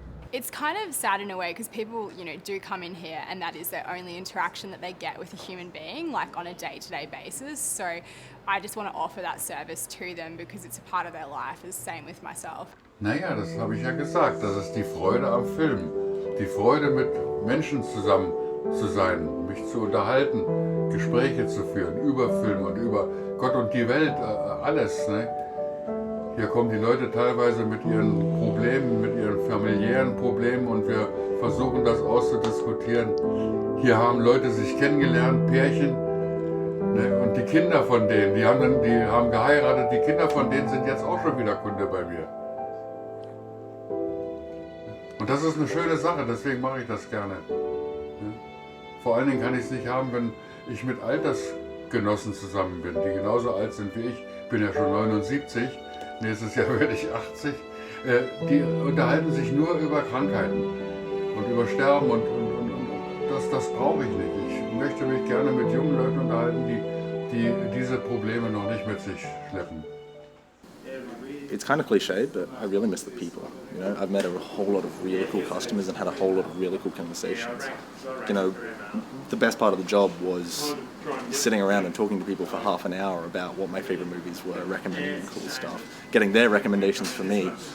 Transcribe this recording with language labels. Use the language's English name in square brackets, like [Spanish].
[English] It's kind of sad in a way because people, you know, do come in here and that is their only interaction that they get with a human being, like on a day-to-day basis. So I just want to offer that service to them because it's a part of their life. It's the same with myself. [German] Naja, das habe ich ja gesagt. Das ist die Freude am Film. Die Freude, mit Menschen zusammen zu sein, mich zu unterhalten, Gespräche zu führen über Film und über Gott und die Welt, alles. Ne? Hier kommen die Leute teilweise mit ihren Problemen, mit ihren familiären Problemen und wir versuchen das auszudiskutieren. Hier haben Leute sich kennengelernt, Pärchen, ne? Und die Kinder von denen, die haben geheiratet, die Kinder von denen sind jetzt auch schon wieder Kunde bei mir. Und das ist eine schöne Sache, deswegen mache ich das gerne. Ne? Vor allen Dingen kann ich es nicht haben, wenn ich mit Altersgenossen zusammen bin, die genauso alt sind wie ich. Ich bin ja schon 79. Nächstes Jahr werde ich 80. Die unterhalten sich nur über Krankheiten und über Sterben und das brauche ich nicht. Ich möchte mich gerne mit jungen Leuten unterhalten, die diese Probleme noch nicht mit sich schleppen. [English] It's kind of cliche, but I really miss the people. You know, I've met a whole lot of really cool customers and had a whole lot of really cool conversations. You know, the best part of the job was sitting around and talking to people for half an hour about what my favorite movies were, recommending cool stuff, getting their recommendations for me.